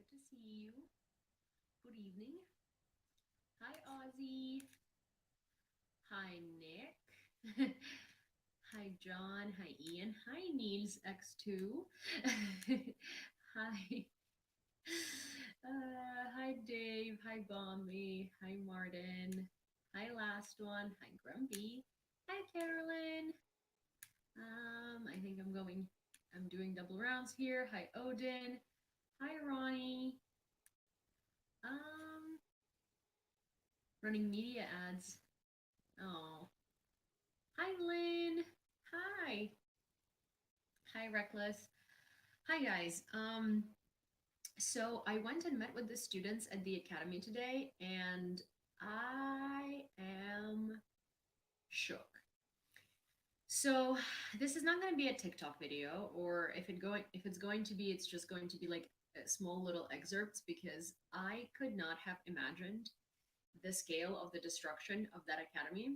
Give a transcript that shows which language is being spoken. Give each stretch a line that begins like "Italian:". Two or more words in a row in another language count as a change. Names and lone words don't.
English: see you. Good evening. Hi, Ozzy. Hi, Nick. Hi, John. Hi, Ian. Hi, Niels X2. Hi. Hi, Dave. Hi, Bombi. Hi, Martin. Hi, last one. Hi, Grumpy. Hi, Carolyn. I think I'm doing double rounds here. Hi, Odin. Hi, Ronnie. Um, Running media ads. Oh. Hi, Lynn. Hi. Hi, Reckless. Hi, guys. So I went and met with the students at the academy today, and I am shook. So this is not going to be a TikTok video, or if it's going to be, it's just going to be like small little excerpts, because I could not have imagined the scale of the destruction of that academy.